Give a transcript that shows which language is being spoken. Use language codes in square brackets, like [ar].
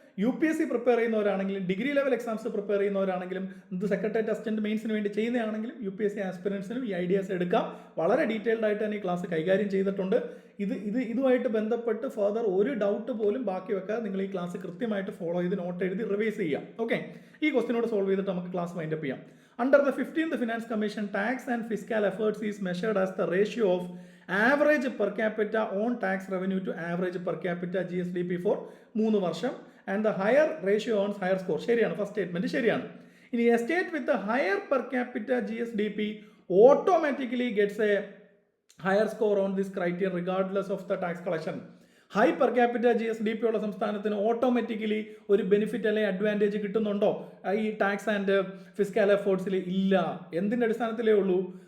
[ml] UPSC prepare ചെയ്യുന്നവരാണെങ്കിലും degree level exams prepare ചെയ്യുന്നവരാണെങ്കിലും ഇത് secretariat assistant മെയിൻസിന് വേണ്ടി ചെയ്യുന്നതാണെങ്കിലും UPSC ആസ്പിറൻസിനും ഈ ഐഡിയാസ് എടുക്കാം. വളരെ ഡീറ്റെയിൽഡ് ആയിട്ട് തന്നെ ഈ ക്ലാസ് കൈകാര്യം ചെയ്തിട്ടുണ്ട്. ഇതുമായിട്ട് ബന്ധപ്പെട്ട് ഫർദർ ഒരു ഡൗട്ട് പോലും ബാക്കി വെക്കാതെ നിങ്ങൾ ഈ ക്ലാസ് കൃത്യമായിട്ട് ഫോളോ ചെയ്ത് നോട്ട് എഴുതി റിവൈസ് ചെയ്യാം. ഓക്കെ, ഈ ക്വസ്റ്റിനോട് സോൾവ് ചെയ്തിട്ട് നമുക്ക് ക്ലാസ് വൈൻഡപ്പ് ചെയ്യാം. [en] Under the 15th Finance Commission, tax and fiscal efforts is measured as the ratio of average per capita on tax revenue to average per capita GSDP for 3 വർഷം and the higher ratio earns higher score. [ml] ശരിയാണ്, first statement ശരിയാണ്. [en] ഇനി a state with a higher per capita GSDP automatically gets a higher score on this criteria regardless of the tax collection. [ml] High per capita GSDP ഉള്ള സംസ്ഥാനത്തിന് automatically ഒരു benefit അല്ലെങ്കിൽ advantage കിട്ടുന്നുണ്ടോ ഈ tax and fiscal എഫേർട്സിൽ? ഇല്ല. എന്തിൻ്റെ അടിസ്ഥാനത്തിലേ ഉള്ളൂ?